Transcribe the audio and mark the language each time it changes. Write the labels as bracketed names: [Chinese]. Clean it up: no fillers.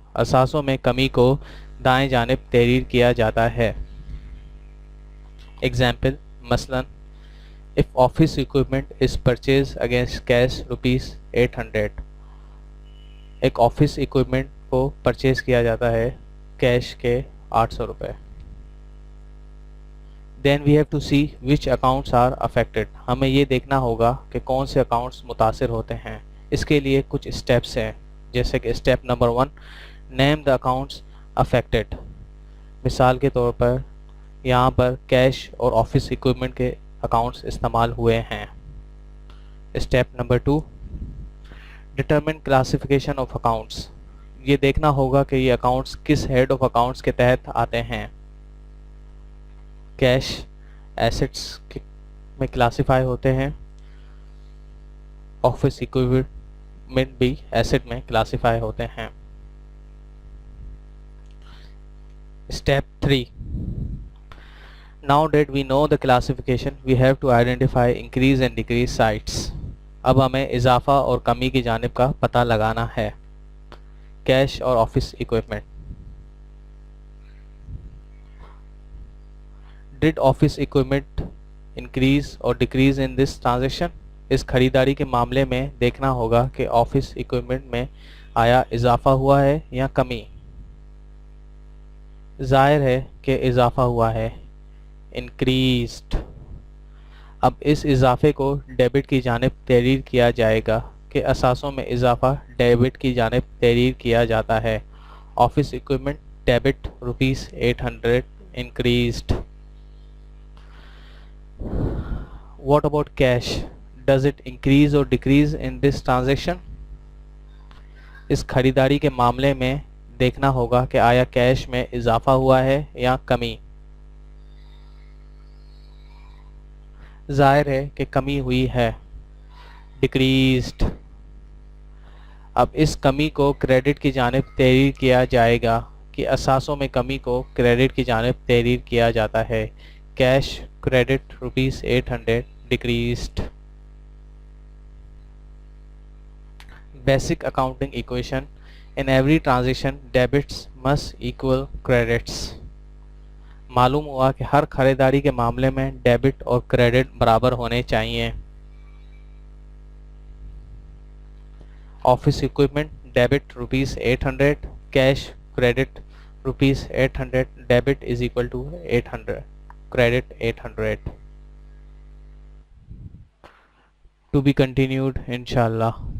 [Urdu] اثاثوں میں کمی کو دائیں جانب تحریر کیا جاتا ہے. [English] Example: مثلاً if office equipment is purchased against cash ₹800. [Urdu] ایک آفس ایکوپمنٹ کو پرچیز کیا جاتا ہے کیش کے 800 روپے. [English] then we have to see which accounts are affected. [Urdu] ہمیں یہ دیکھنا ہوگا کہ کون سے اکاؤنٹس متاثر ہوتے ہیں. اس کے لیے کچھ اسٹیپس ہیں، جیسے کہ step number 1 [English] name the accounts affected. [Urdu] مثال کے طور پر یہاں پر کیش اور آفس اکوپمنٹ کے اکاؤنٹس استعمال ہوئے ہیں. [English] Step number 2 determine classification of accounts. [Urdu] یہ دیکھنا ہوگا کہ یہ اکاؤنٹس کس ہیڈ آف اکاؤنٹس کے تحت آتے ہیں. کیش ایسٹس میں کلاسیفائی ہوتے ہیں، آفس اکوپمنٹ بھی ایسٹ میں کلاسیفائی ہوتے ہیں. [English] Step 3 now that we know the classification we have to identify increase and decrease sites. [Urdu] اب ہمیں اضافہ اور کمی کی جانب کا پتہ لگانا ہے. کیش اور office equipment. [English] Did office equipment increase or decrease in this transaction? [Urdu] اس خریداری کے معاملے میں دیکھنا ہوگا کہ آفس اکوپمنٹ میں آیا اضافہ ہوا ہے یا کمی. ظاہر ہے کہ اضافہ ہوا ہے، increased. اب اس اضافے کو ڈیبٹ کی جانب تحریر کیا جائے گا کہ اثاثوں میں اضافہ ڈیبٹ کی جانب تحریر کیا جاتا ہے. Office equipment debit ₹800 increased. [English] What about cash? Does it increase or decrease in this transaction? [Urdu] اس خریداری کے معاملے میں دیکھنا ہوگا کہ آیا کیش میں اضافہ ہوا ہے یا کمی. ظاہر ہے کہ کمی ہوئی ہے، decreased. اب اس کمی کو کریڈٹ کی جانب تحریر کیا جائے گا کہ اثاثوں میں کمی کو کریڈٹ کی جانب تحریر کیا جاتا ہے. Cash credit ₹800 decreased. [English] Basic accounting equation. In every transaction debits must equal credits. [Urdu] معلوم ہوا کہ ہر خریداری کے معاملے میں ڈیبٹ اور کریڈٹ برابر ہونے چاہیے. Office equipment debit ₹800، cash credit ₹800، debit is equal to 800، [English] credit 800. To be continued inshallah.